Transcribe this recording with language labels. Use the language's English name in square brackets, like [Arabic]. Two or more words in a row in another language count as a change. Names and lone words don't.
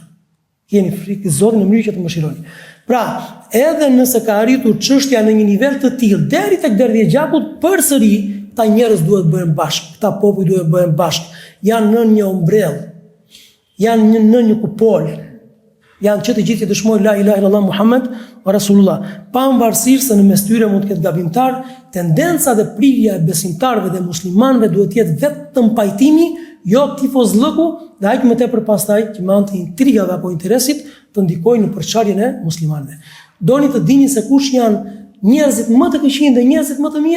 [Albanian] Keni frikë Zotin në mënyrë që të mëshironi. Pra, edhe nëse ka arritur çështja në një nivel të tillë, deri tek derdhja e gjakut, përsëri këta njerëz duhet bëhen bashkë, këta popull duhet bëhen bashkë. Janë në një ombrell, janë në një kupol. janë që të gjithë që dëshmojnë [Arabic] لا إله إلا الله محمد و رسول الله. [Albanian] Pavarësisht se në mes tyre mund të ketë gabimtar, tendenca dhe prirja e besimtarëve dhe muslimanëve duhet të jetë vetëm pajtimi, jo tifozllëku, dhe aq më tepër pastaj që me anë të intrigave apo interesit të ndikojnë në përçarjen e muslimanëve. Doni të dini se kush janë njerëzit më të këqij dhe njerëzit më të mirë?